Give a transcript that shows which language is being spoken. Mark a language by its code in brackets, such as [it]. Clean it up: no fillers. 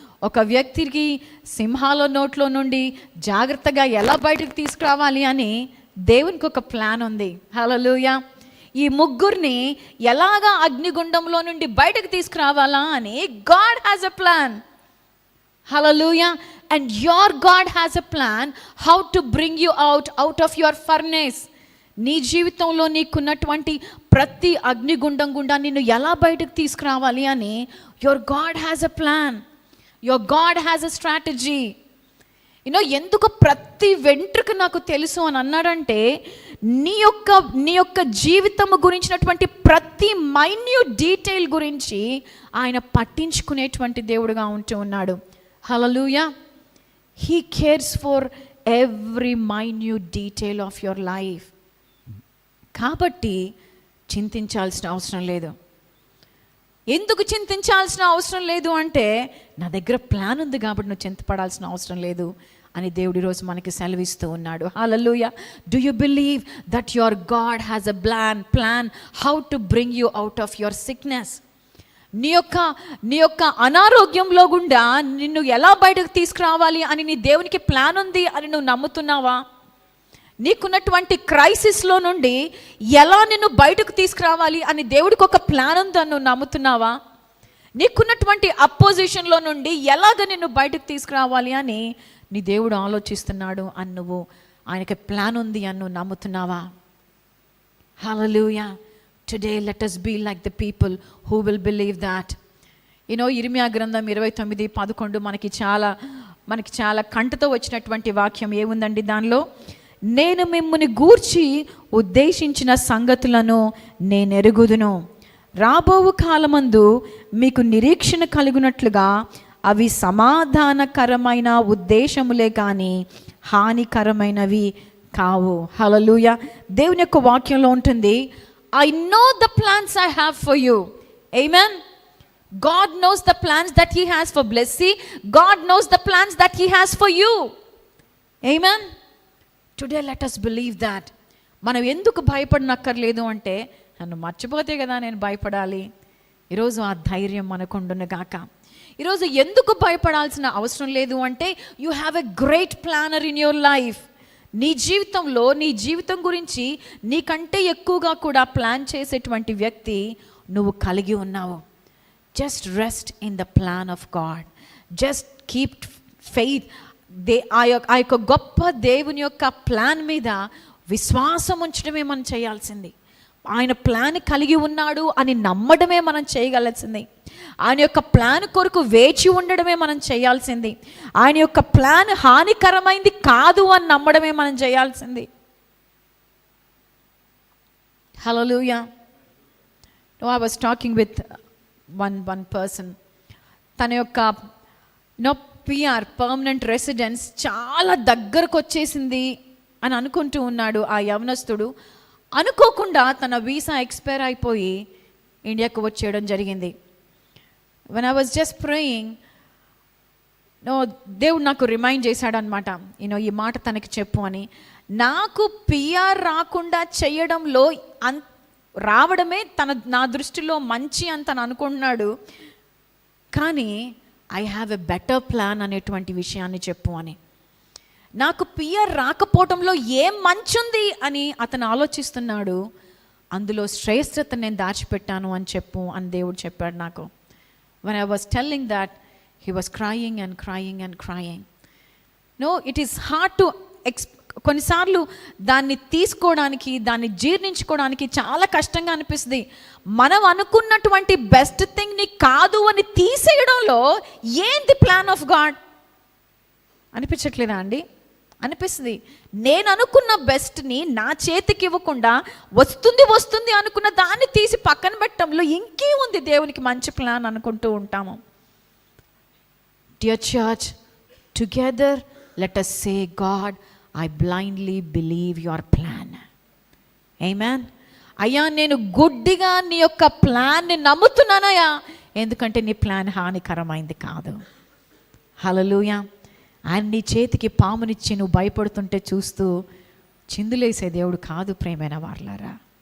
[te] ఒక వ్యక్తికి సింహాల నోట్లో నుండి జాగ్రత్తగా ఎలా బయటకు తీసుకురావాలి అని దేవునికి ఒక ప్లాన్ ఉంది. హల్లెలూయా. ఈ ముగ్గురిని ఎలాగా అగ్నిగుండంలో నుండి బయటకు తీసుకురావాలా అని [en] God has a plan. Hallelujah. And your God has a plan how to bring you out of your furnace. [te] నీ జీవితంలో నీకున్నటువంటి ప్రతి అగ్నిగుండం గుండా నిన్ను ఎలా బయటకు తీసుకురావాలి అని [en] your God has a plan. Your God has a strategy. [te] ఎందుకు ప్రతి వెంట్రుక నాకు తెలుసు అని అన్నాడంటే, నీ యొక్క జీవితము గురించినటువంటి ప్రతి మైన్యూట్ డీటెయిల్ గురించి ఆయన పట్టించుకునేటువంటి దేవుడుగా ఉంటూ ఉన్నాడు. Hallelujah. [en] He cares for every minute detail of your life. [te] కాబట్టి చింతించాల్సిన అవసరం లేదు. ఎందుకు చింతించాల్సిన అవసరం లేదు అంటే, నా దగ్గర ప్లాన్ ఉంది కాబట్టి నువ్వు చింతపడాల్సిన అవసరం లేదు అని దేవుడు ఈరోజు మనకి సెలవిస్తూ ఉన్నాడు. హల్లెలూయా. [en] Do you believe that your God has a plan how to bring you out of your sickness? [te] నీ యొక్క అనారోగ్యంలో గుండా నిన్ను ఎలా బయటకు తీసుకురావాలి అని నీ దేవునికి ప్లాన్ ఉంది అని నువ్వు నమ్ముతున్నావా? నీకున్నటువంటి క్రైసిస్లో నుండి ఎలా నిన్ను బయటకు తీసుకురావాలి అని దేవుడికి ఒక ప్లాన్ ఉంది అని నువ్వు నమ్ముతున్నావా? నీకున్నటువంటి అపోజిషన్లో నుండి ఎలాగ నిన్ను బయటకు తీసుకురావాలి అని నీ దేవుడు ఆలోచిస్తున్నాడు అని నువ్వు ఆయనకి ప్లాన్ ఉంది అని నువ్వు నమ్ముతున్నావా? హల్లెలూయా. [en] Today let us be like the people who will believe that. [te] ఇర్మియా గ్రంథం 29:11 మనకి చాలా కంటతో వచ్చినటువంటి వాక్యం ఏముందండి దానిలో? నేను మిమ్ముని గూర్చి ఉద్దేశించిన సంగతులను నేనెరుగుదును, రాబోవు కాలమందు మీకు నిరీక్షణ కలుగునట్లుగా అవి సమాధానకరమైన ఉద్దేశములే కానీ హానికరమైనవి కావు. హల్లెలూయా. దేవుని యొక్క వాక్యంలో ఉంటుంది, [en] I know the plans I have for you. Amen. God knows the plans that he has for blessing. God knows the plans that he has for you. Amen. Today let us believe that. [te] మనం ఎందుకు భయపడనక్కర్లేదు అంటే, నన్ను మర్చిపోతే కదా నేను భయపడాలి. ఈరోజు ఆ ధైర్యం మనకుండును గాక. ఈరోజు ఎందుకు భయపడాల్సిన అవసరం లేదు అంటే, [en] you have a great planner in your life. [te] నీ జీవితంలో నీ జీవితం గురించి నీకంటే ఎక్కువగా కూడా ప్లాన్ చేసేటువంటి వ్యక్తి నువ్వు కలిగి ఉన్నావు. [en] Just rest in the plan of God. Just keep faith. [te] ఆ యొక్క గొప్ప దేవుని యొక్క ప్లాన్ మీద విశ్వాసం ఉంచడమే మనం చేయాల్సింది. ఆయన ప్లాన్ కలిగి ఉన్నాడు అని నమ్మడమే మనం చేయగలసింది. ఆయన యొక్క ప్లాన్ కొరకు వేచి ఉండడమే మనం చేయాల్సింది. ఆయన యొక్క ప్లాన్ హానికరమైంది కాదు అని నమ్మడమే మనం చేయాల్సింది. హల్లెలూయా. [en] I was talking with one person. [te] తన యొక్క PR పర్మనెంట్ రెసిడెన్స్ చాలా దగ్గరకు వచ్చేసింది అని అనుకుంటూ ఉన్నాడు ఆ యవనస్తుడు. అనుకోకుండా తన వీసా ఎక్స్పైర్ అయిపోయి ఇండియాకు వచ్చేయడం జరిగింది. [en] when I was just praying, [te] దేవుడు నాకు రిమైండ్ చేశాడు అనమాట, ఈ మాట తనకి చెప్పు అని. నాకు PR రాకుండా చేయడంలో రావడమే నా దృష్టిలో మంచి అని తను అనుకుంటున్నాడు, కానీ [en] I have a better plan [te] అనేటువంటి విషయాన్ని చెప్పు అని. నాకు PR రాకపోవడంలో ఏం మంచి ఉంది అని అతను ఆలోచిస్తున్నాడు. అందులో శ్రేష్టతను నేను దాచిపెట్టాను అని చెప్పు అని దేవుడు చెప్పాడు నాకు. [en] when I was telling that, he was crying and crying and crying. No, it is hard to [te] కొన్నిసార్లు దాన్ని తీసుకోవడానికి, దాన్ని జీర్ణించుకోవడానికి చాలా కష్టంగా అనిపిస్తుంది. మనం అనుకున్నటువంటి బెస్ట్ థింగ్ని కాదు అని తీసేయడంలో ఏంది ప్లాన్ ఆఫ్ గాడ్ అనిపించట్లేదా అండి? అనిపిస్తుంది. నేను అనుకున్న బెస్ట్ని నా చేతికి ఇవ్వకుండా వస్తుంది అనుకున్న దాన్ని తీసి పక్కన పెట్టడంలో ఇంకే ఉంది దేవునికి మంచి ప్లాన్ అనుకుంటూ ఉంటాము. [en] Dear church, together let us say, God, I blindly believe your plan. Amen. [te] అయ్యా, నేను గుడ్డిగా నీ యొక్క ప్లాన్ని నమ్ముతున్నానయ్యా, ఎందుకంటే నీ ప్లాన్ హానికరమైంది కాదు. హల్లెలూయా. ఆయన నీ చేతికి పామునిచ్చి నువ్వు భయపడుతుంటే చూస్తూ చిందులేసే దేవుడు కాదు ప్రేమైన వారలారా.